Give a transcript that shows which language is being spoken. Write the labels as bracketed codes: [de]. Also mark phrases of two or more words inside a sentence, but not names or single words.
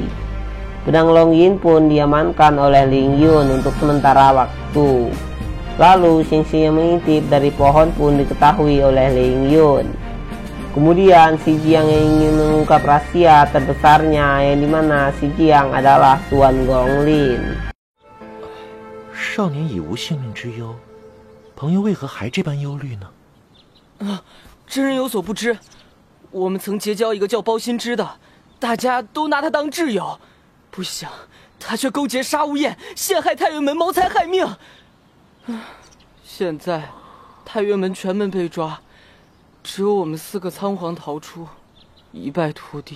[id] Pedang Long Yin pun diamankan oleh Ling Yun untuk sementara waktu. Lalu Xing Xi yang mengintip dari pohon pun diketahui oleh Ling Yun. Kemudian si Jiang yang ingin mengungkap rahasia terbesarnya yang dimana si Jiang adalah Tuan Gonglin. [zh] 少年已无性命之忧， 朋友为何还这般忧虑呢？真人有所不知，我们曾结交一个叫包心之的，大家都拿他当挚友，不想他却勾结杀无厌，陷害太岳门，谋财害命。现在太岳门全门被抓，只有我们4个仓皇逃出，一败涂地。